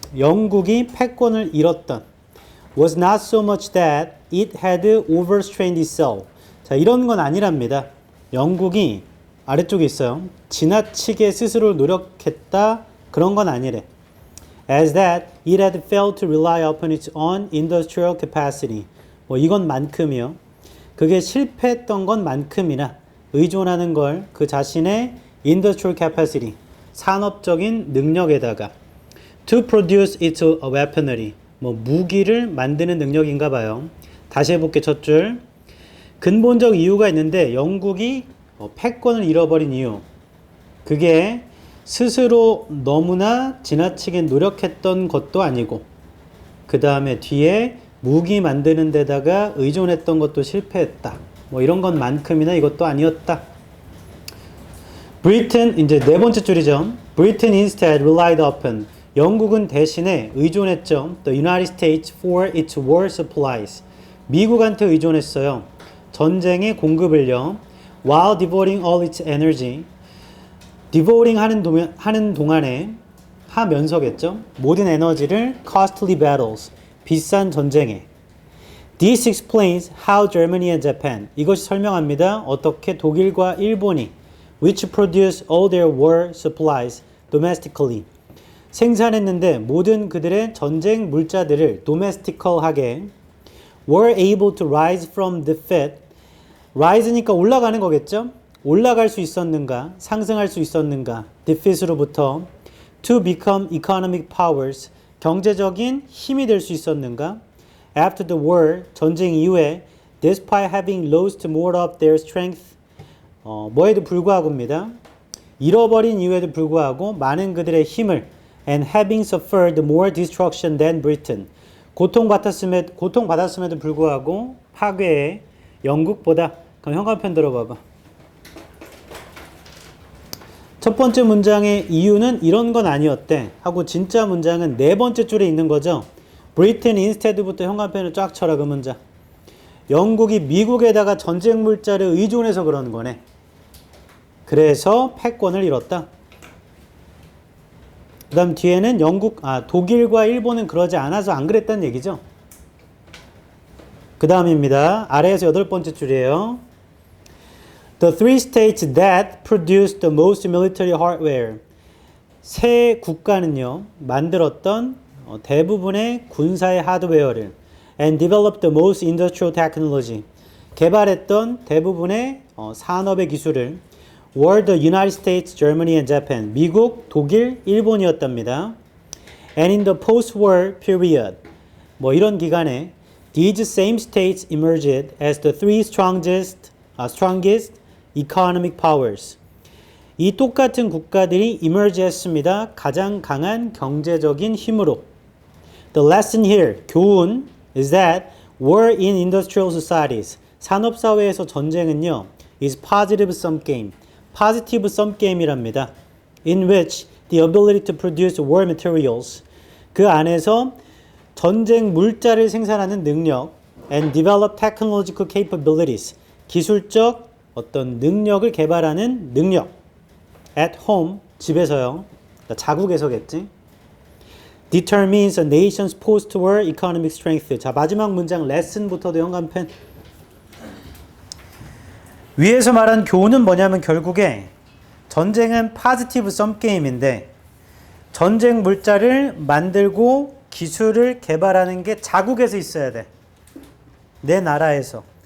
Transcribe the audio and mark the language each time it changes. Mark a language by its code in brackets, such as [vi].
[ko] 영국이 패권을 잃었던 [en] was not so much that it had overstrained itself. [ko] 자, 이런 건 아니랍니다. 영국이 아래쪽에 있어요. 지나치게 스스로를 노력했다. 그런 건 아니래. [en] As that it had failed to rely upon its own industrial capacity. [ko] 뭐 이것만큼이요. 그게 실패했던 것만큼이나 의존하는 걸 그 자신의 [en] industrial capacity. [ko] 산업적인 능력에다가 [en] to produce its weaponry, [ko] 뭐 무기를 만드는 능력인가 봐요. 다시 해볼게. 첫 줄. 근본적 이유가 있는데 영국이 패권을 잃어버린 이유, 그게 스스로 너무나 지나치게 노력했던 것도 아니고, 그 다음에 뒤에 무기 만드는 데다가 의존했던 것도 실패했다. 뭐 이런 것만큼이나 이것도 아니었다. Britain, 이제 네 번째 줄이죠. [en] Britain instead relied upon. [ko] 영국은 대신에 의존했죠. [en] The United States for its war supplies. [ko] 미국한테 의존했어요. 전쟁의 공급을요. [en] While devoting all its energy. [ko] devoting 하는 동안에 하면서겠죠. 모든 에너지를 [en] costly battles. [ko] 비싼 전쟁에. [en] This explains how Germany and Japan. [ko] 이것이 설명합니다. 어떻게 독일과 일본이 [en] which produce all their war supplies domestically. [ko] 생산했는데 모든 그들의 전쟁 물자들을 domestical하게 [en] were able to rise from defeat. [ko] rise니까 올라가는 거겠죠? 올라갈 수 있었는가? 상승할 수 있었는가? defeat으로부터 [en] to become economic powers. [ko] 경제적인 힘이 될 수 있었는가? [en] After the war, [ko] 전쟁 이후에 [en] despite having lost more of their strength. [ko] 뭐에도 불구하고입니다. 잃어버린 이유에도 불구하고 많은 그들의 힘을 [en] and having suffered more destruction than Britain. [ko] 고통받았음에도 불구하고 파괴에 영국보다. 그럼 현관편 들어봐봐. 첫 번째 문장의 이유는 이런 건 아니었대 하고 진짜 문장은 네 번째 줄에 있는 거죠. [en] Britain instead [ko] 부터 현관편을 쫙 쳐라. 그 문장. 영국이 미국에다가 전쟁 물자를 의존해서 그러는 거네. 그래서 패권을 잃었다. 그 다음 뒤에는 독일과 일본은 그러지 않아서 안 그랬다는 얘기죠. 그 다음입니다. 아래에서 여덟 번째 줄이에요. [en] The three states that produced the most military hardware. [ko] 세 국가는요, 만들었던 대부분의 군사의 하드웨어를 [en] and developed the most industrial technology. [ko] 개발했던 대부분의 산업의 기술을 [en] were the United States, Germany and Japan. [ko] 미국, 독일, 일본이었답니다. [en] And in the post-war period. [ko] 뭐 이런 기간에 [en] these same states emerged as the three strongest economic powers. [ko] 이 똑같은 국가들이 emerge 했습니다. 가장 강한 경제적인 힘으로. [en] The lesson here, [ko] 교훈, [en] is that war in industrial societies, [ko] 산업사회에서 전쟁은요, [en] is positive sum game, positive sum game이랍니다. In which the ability to produce war materials, [ko] 그 안에서 전쟁 물자를 생산하는 능력, [en] and develop technological capabilities, [ko] 기술적 어떤 능력을 개발하는 능력, [en] at home, [ko] 집에서요, 자국에서겠지, [en] determines a nation's post-war economic strength. [ko] 자, 마지막 문장 lesson부터도 연관펜. 위에서 말한 교훈은 뭐냐면 결국에 전쟁은 positive sum game인데 전쟁 물자를 만들고 기술을 개발하는 게 자국에서 있어야 돼. 내 나라에서.